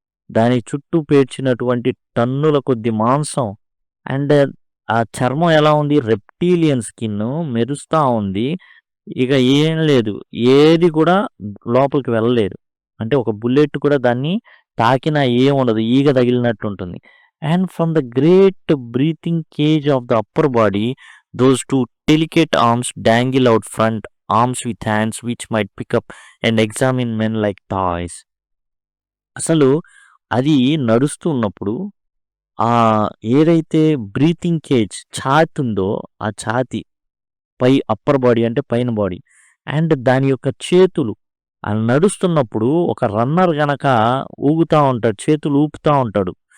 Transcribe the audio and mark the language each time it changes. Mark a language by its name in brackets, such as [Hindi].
[Telugu] దాని చుట్టూ పేర్చినటువంటి టన్నుల కొద్ది మాంసం. అండ్ ఆ చర్మం ఎలా ఉంది? రెప్టీలియన్ స్కిన్ మెరుస్తా ఉంది. ఇక ఏం లేదు. ఏది కూడా లోపలికి వెళ్ళలేదు. అంటే ఒక బుల్లెట్ కూడా దాన్ని తాకినా ఏముండదు. ఈగ తగిలినట్టుంటుంది. [English] And from the great breathing cage of the upper body those two delicate arms dangle out front, arms with hands which might pick up and examine men like toys. [Telugu] అసలు అది నడుస్తూ ఉన్నప్పుడు ఏదైతే బ్రీతింగ్ కేజ్ ఛాతి ఉందో ఆ ఛాతి upper body అంటే పైన బాడీ, అండ్ దాని యొక్క చేతులు నడుస్తున్నప్పుడు ఒక రన్నర్ గనక ఊగుతా ఉంటాడు, చేతులు ఊపుతా ఉంటాడు.